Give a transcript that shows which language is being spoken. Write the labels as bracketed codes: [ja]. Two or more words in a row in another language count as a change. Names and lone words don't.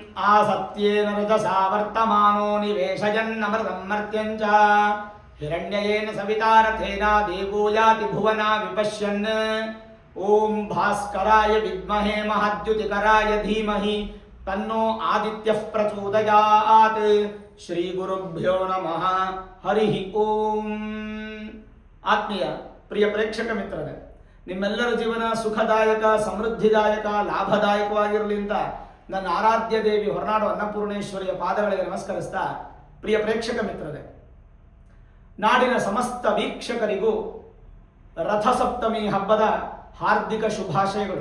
[sa] ಆಸತ್ಯೇನ ರಜಸಾ ವರ್ತಮಾನೋ ನಿವೇಶಯನ್ನಮೃತಂ ಮರ್ತ್ಯಂಚ ಹಿರಣ್ಯಯೇನ ಸವಿತಾರಥೇನ ದೇವೋ ಯಾತಿ ಭುವನ ವಿಪಶ್ಯನ್ ಓಂ ಭಾಸ್ಕರಾಯ ವಿದ್ಮಹೇ ಮಹಾದ್ಯುತಿಕರಾಯ ಧೀಮಹಿ ತನ್ನೋ ಆದಿತ್ಯಃ ಪ್ರಚೋದಯಾತ್. ಶ್ರೀ ಗುರುಭ್ಯೋ ನಮಃ. ಹರಿ ಓಂ. [kn] ಆತ್ಮೀಯ ಪ್ರಿಯ ಪ್ರೇಕ್ಷಕ ಮಿತ್ರರೇ, ನಿಮ್ಮೆಲ್ಲರ ಜೀವನ ಸುಖದಾಯಕ, ಸಮೃದ್ಧಿದಾಯಕ, ಲಾಭದಾಯಕವಾಗಿರಲಿ ಅಂತ ನನ್ನ ಆರಾಧ್ಯ ದೇವಿ ಹೊರನಾಡು ಅನ್ನಪೂರ್ಣೇಶ್ವರಿಯ ಪಾದಗಳಿಗೆ ನಮಸ್ಕರಿಸ್ತಾ, ಪ್ರಿಯ ಪ್ರೇಕ್ಷಕ ಮಿತ್ರರೇ, ನಾಡಿನ ಸಮಸ್ತ ವೀಕ್ಷಕರಿಗೂ ರಥಸಪ್ತಮಿ ಹಬ್ಬದ ಹಾರ್ದಿಕ ಶುಭಾಶಯಗಳು.